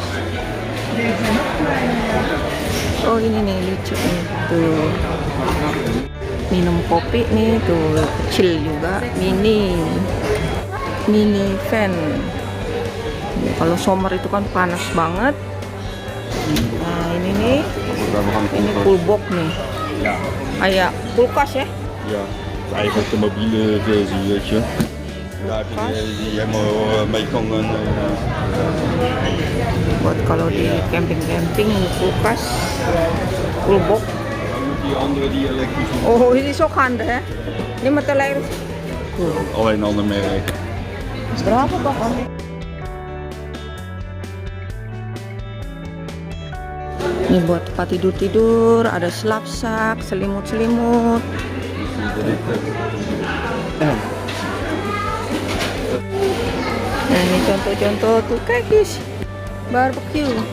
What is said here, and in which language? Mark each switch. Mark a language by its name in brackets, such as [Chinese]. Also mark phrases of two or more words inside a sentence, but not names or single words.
[Indonesian] Oh ini nih lucu nih tuh, minum kopi nih tuh, kecil juga, [English] mini fan. [Indonesian] Kalau summer itu kan panas banget. Nah ini nih, ini coolbox nih, kayak kulkas ya. [Dutch] Ja, eigenlijk de mobiele versie, weet je. Daar heb je die helemaal mee kan [Indonesian] buat kalau di camping-camping, kulkas, coolbox. [Dutch] Die andere die elektrisch. [Indonesian] Oh ini [Dutch] is ook handig hè. [Indonesian] Ini metal air. [Dutch] Alleen een ander merk. [Indonesian] Berapa bang? Ini buat tempat tidur-tidur, ada selapsak, selimut-selimut. Nah ini contoh-contoh tuh kayak guys, barbecue.